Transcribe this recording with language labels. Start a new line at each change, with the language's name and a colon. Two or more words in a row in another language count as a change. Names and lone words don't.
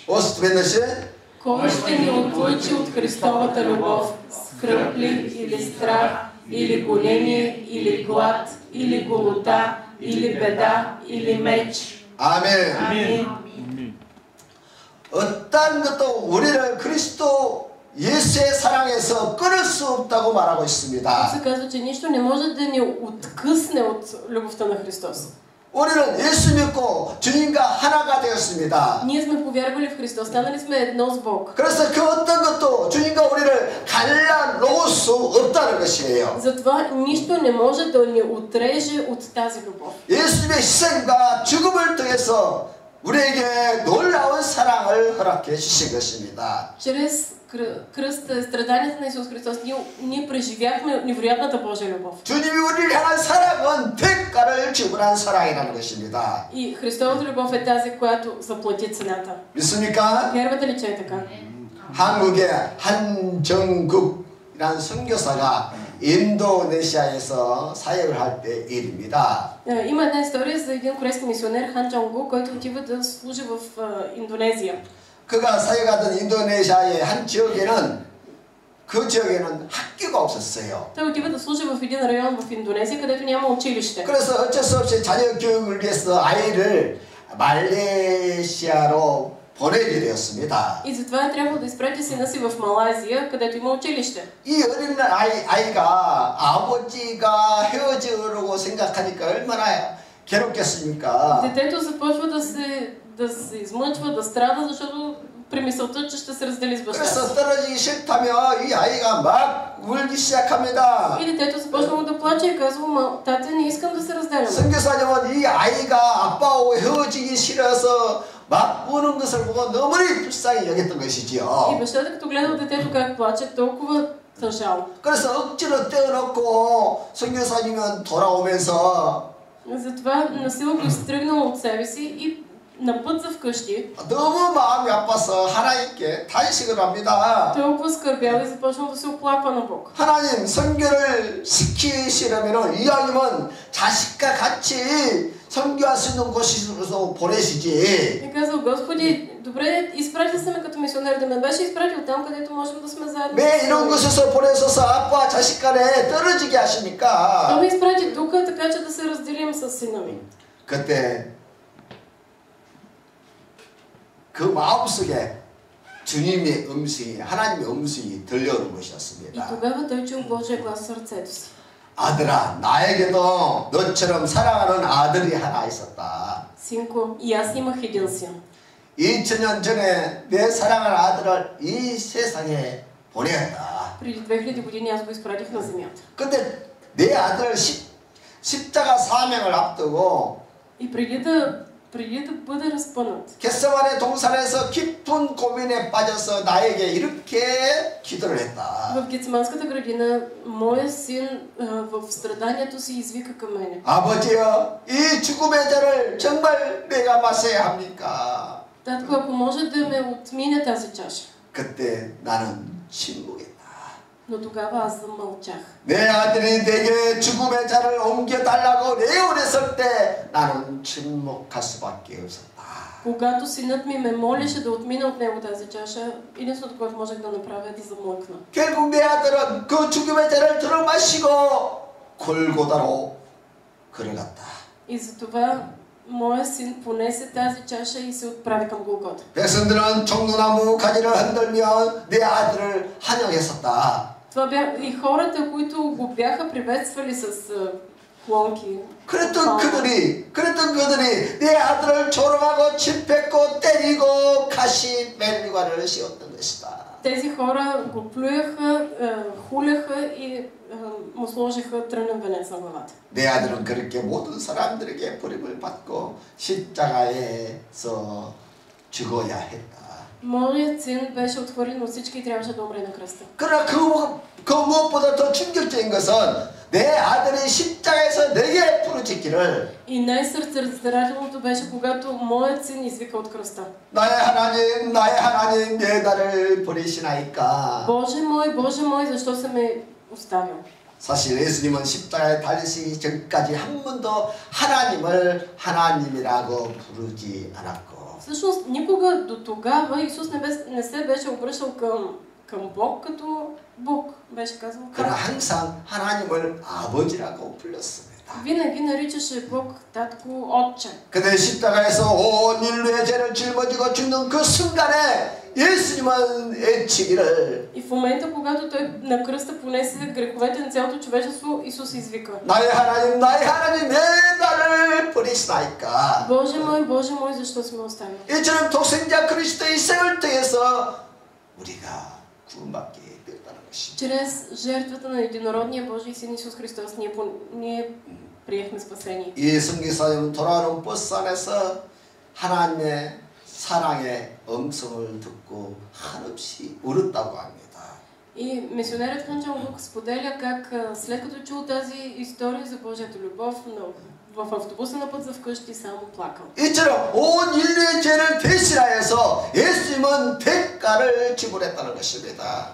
Bulgarian: Още веднъж. Кой ще ни отлъчи от Христовата любов? Скръб ли или страх, или гонение, или глад, или голота, или беда, или меч?
Korean: 아멘. 아멘. 어떤 것도 우리를 그리스도 예수의 사랑에서 끊을 수 없다고 말하고 있습니다.
Bulgarian: се казва, че нищо не може да ни откъсне от любовта на Христос.
Korean: 우리는 예수 믿고 주님과 하나가 되었습니다.
Bulgarian: Ние сме повярвали в Христос, станали сме едно с Бог.
Korean: 그래서 그 어떤 것도 주님과 우리를 갈라놓을 수 없다는 것이에요.
Bulgarian: Затова нищо не може да ни отреже от тази любов.
Korean: 예수님의 희생과 죽음을 통해서 우리에게 놀라운 사랑을 허락해 주신 것입니다.
Bulgarian: Чрез кръста, страданията на Исус Христос, ние преживяхме невероятната Божия любов.
Korean: 주님이 우리를 향한 사랑은 대가를 지불한 사랑이라는 것입니다.
Bulgarian: И Христовата любов е тази, която заплати цената.
Korean: 믿습니까?
Bulgarian: Вярвате ли, че е така?
Korean: 한국의 한정국이라는 선교사가 인도네시아에서 사역을 할 때 일입니다.
Bulgarian: Има една история за един корейски мисионер Хан Чонгу, който отива да служи в Индонезия.
Korean: 그가 사역하던 인도네시아의 한 지역에는 그 지역에는 학교가 없었어요.
Bulgarian: Той отива да служи в един район в Индонезия, където няма училище.
Korean: 그래서 어쩔 수 없이 자녀 교육을 위해서 아이를 말레이시아로 보내게 되었습니다.
Bulgarian: И затова е трябвало да изпрати сина си в Малайзия, където има училище.
Korean: 이 어린 아이가 아버지가 헤어지려고 생각하니까 얼마나 괴롭겠습니까?
Bulgarian: Детето започва да се измъчва, да страда, защото при мисълта, че ще се раздели с баща си.
Korean: 그래서 떨어지기 싫다며 이 아이가 막 울기 시작합니다.
Bulgarian: И детето започва да плаче и казва: тате, не искам да се разделяме.
Korean: 선교사님은 이 아이가 아빠하고 헤어지기 싫어서 막 우는 것을 보고 너무나 불쌍히 여겼던
Bulgarian: И
Korean: 것이지요.
Bulgarian: бащата, като гледал детето как плаче, толкова тъжал.
Korean: 그래서 억지로 떼어놓고 선교사님은 돌아오면서
Bulgarian: Затова насила го изтръгнал от себе си и на път за вкъщи.
Korean: 너무 마음이 아파서 하나님께 탄식을 합니다.
Bulgarian: Толкова скърбял и започнал да се оплаква на Бог.
Korean: 하나님, 선교를 시키시려면 이왕이면 자식과 같이 선교할 수 있는 곳으로 보내시지.
Bulgarian: И казал: Господи, добре, изпратил се ме като мисионер, да ме беше изпратил там, където можем да сме заедно.
Korean: 왜 이런 곳에서 보내셔서 아빠와 자식 간에 떨어지게 하십니까?
Bulgarian: Той ме изпрати тук, така че да се разделим с сина ми.
Korean: 그때 그 마음속에 주님의 음성이, 하나님의 음성이 들려오는
Bulgarian: И
Korean: 것이었습니다.
Bulgarian: тогава той чул Божия глас в сърцето си.
Korean: 아들아, 나에게도 너처럼 사랑하는 아들이 하나 있었다.
Bulgarian: Синко, и аз имах един син.
Korean: 2000년 전에 내 사랑하는 아들을 이 세상에 보냈다.
Bulgarian: Преди 2000 години аз го изпратих на земята.
Korean: 근데 내 아들 십자가 사명을 앞두고
Bulgarian: И преди да бъде разпънат,
Korean: 겟세마네 동산에서 깊은 고민에 빠져서 나에게 이렇게 기도를 했다.
Bulgarian: в Гециманската градина, моя син в страданието си извика към мене:
Korean: 아버지여, 이 죽음의 자를 정말 내가 마셔야 합니까?
Bulgarian: Татко, ако може да ме отмине тази чаша.
Korean: 그때 나는 침묵했다.
Bulgarian: Но тогава аз замълчах.
Korean: 내 아들이 내게 죽음의 자를 옮겨달라고 내원했을 때 나는 침묵할 수밖에 없었다.
Bulgarian: Когато синът ми ме молеше да отмина от него тази чаша, единственото, което можех да направя, е да замлъкна.
Korean: 결국 내 아들은 그 죽음의 자를 들어마시고 골고다로 걸어갔다.
Bulgarian: И затова моя син понесе тази чаша и се отправи към Голгота.
Korean: 백성들은 종로나무 가지를 흔들며 내 아들을 환영했었다.
Bulgarian: Това бяха и хората, които го бяха приветствали с клонки.
Korean: 그랬던 그들이 내 아들을 조롱하고 침뱉고 때리고 가시 멜리관을 씌웠던 것이다.
Bulgarian: Тези хора го плюяха, хуляха и му сложиха трънен венец на главата.
Korean: 내 아들은 그렇게 모든 사람들에게 버림을 받고 십자가에서 죽어야 했다.
Bulgarian: Моят син беше отхвърлен от всички и трябваше да умре на кръста.
Korean: 그러나 그 무엇보다 더 충격적인 것은 내 아들이 십자가에서 내게 부르짖기를
Bulgarian: И най-сърцераздирателното беше, когато моят син извика от кръста:
Korean: 나의 하나님 내 나를 버리시나이까.
Bulgarian: Боже мой, защо се ме оставил?
Korean: 사실 예수님은 십자가에 달리시기 전까지 한 번도 하나님을 하나님이라고 부르지 않았고
Bulgarian: Всъщност, никога до тогава Исус не се беше обръщал към Бог като Бог. Беше казал
Korean: 그러나 항상 하나님을 아버지라고 불렀습니다.
Bulgarian: Винаги наричаше Бог татко, отче.
Korean: 근데 십자가에서 온 인류의 죄를 짊어지고 죽는 그 순간에 예수님은 외치기를
Bulgarian: И в момента, когато той на кръста понесе греховете на цялото човечество, Исус извика:
Korean: 나의 하나님 왜 나를 버리시나이까.
Bulgarian: Боже мой, защо си ме оставил?
Korean: 이처럼 독생자 그리스도의 생을 통해서 우리가 구원받게 되었다는 것입니다.
Bulgarian: Чрез жертвата на единородния Божий син Исус Христос ние приехме спасение.
Korean: 이 선교사님은 돌아오는 버스 안에서 하나님의 사랑의 음성을 듣고 한없이 울었다고 합니다.
Bulgarian: И мисионерът Ханчан Лук споделя как след като чул тази история за Божията любов, в автобуса на път за вкъщи само плакал.
Korean: 이처럼 온 인류의 죄를 대신하여서 예수님은 대가를 지불했다는 것입니다.